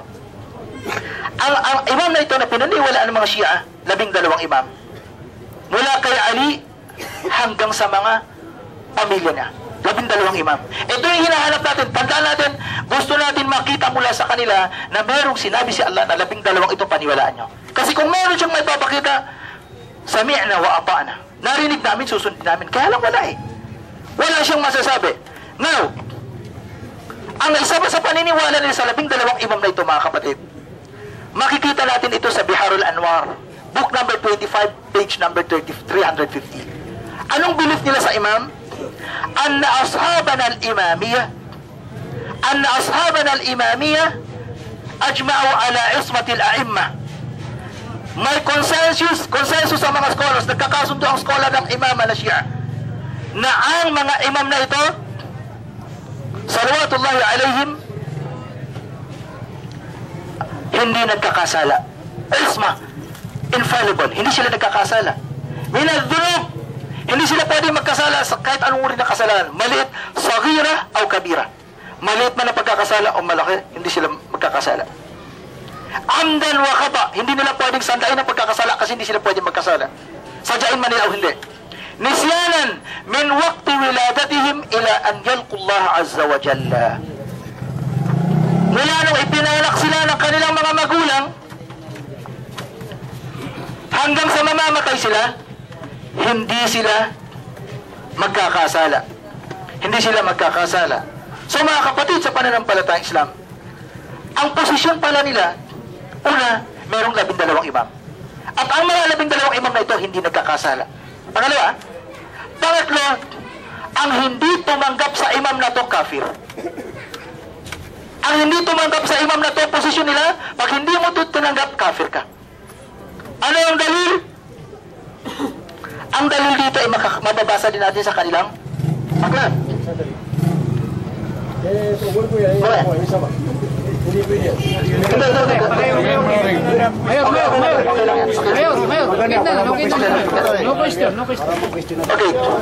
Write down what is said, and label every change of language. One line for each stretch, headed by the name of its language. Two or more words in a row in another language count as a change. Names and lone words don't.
Filipino: Ang imam na ito na pinaniwalaan ng mga Shia, 12 imam, mula kay Ali hanggang sa mga pamilya niya. 12 imam. Ito yung hinahanap natin. Tandaan natin, gusto natin makita mula sa kanila na merong sinabi si Allah na 12 ito paniwalaan nyo. Kasi kung meron siyang may papakita,
Arabic: سمعنا وأطعنا.
Filipino: Narinig namin, susundin namin. Kaya lang wala eh. Wala siyang masasabi. Now, ang isa pa sa paniniwala nila sa 12 imam na ito, mga kapatid, makikita natin ito sa Biharul Anwar,
English: book number 25, page number 350.
Filipino: Anong belief nila sa imam?
Arabic: أن أصحابنا الإمامية أجمعوا على عصمة الأئمة.
Filipino: May consensus sa mga scholars, nagkakasundo ang scholar ng imam na Shia, na ang mga imam na ito,
Arabic: صلوات الله عليهم,
Filipino: hindi nagkakasala. Isma, infallible, hindi sila nagkakasala. Minadhunub, hindi sila pwede magkasala sa kahit anong uri ng kasalanan. Maliit, sagira o kabira. Maliit man ang pagkakasala o malaki, hindi sila magkakasala.
Arabic: عمدا وخطأ,
Filipino: hindi nila pwedeng sandain ang pagkakasala kasi hindi sila pwedeng magkasala. Sadyain man nila o hindi.
Arabic: نسيانا من وقت ولادتهم إلى أن يلقى الله عز وجل.
Filipino: Mula nung ipinalak sila ng kanilang mga magulang hanggang sa mamamatay sila, hindi sila magkakasala. Hindi sila magkakasala. So mga kapatid sa pananampalatayang Islam, ang posisyon pala nila, una, merong 12 imam. At ang mga 12 imam na ito, hindi nagkakasala. Pangalawa, pangatlo, ang hindi tumanggap sa imam na to, kafir. Ang hindi tumanggap sa imam na to, posisyon nila, pag hindi mo ito tinanggap, kafir ka. Ano yung dalil? Ang dalil dito ay mababasa din natin sa kanilang aklat. Okay.